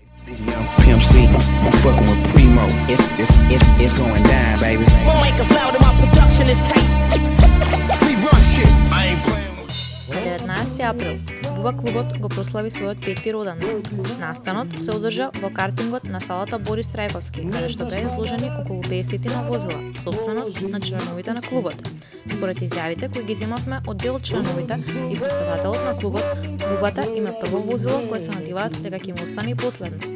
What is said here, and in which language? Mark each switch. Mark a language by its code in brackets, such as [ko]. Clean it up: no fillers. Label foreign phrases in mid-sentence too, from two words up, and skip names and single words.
[en] Young Pimp C, I'm fucking with Primo. It's going down, baby. Won't make us loud and my production is tight. We run shit. I ain't playing with. [mk] На 19 април, Буба клубот го прослави својот 5-ти роден ден. Настанот се одржа во картингот на салата Борис Трајковски, каде што беа изложени околу 50 возила, собственост на членовите на клубот. Според изјавите кои ги земавме од дел од членовите и претседателот на клубот, Бубата има прво возило кое се надиваат дека ќе му остане и последно.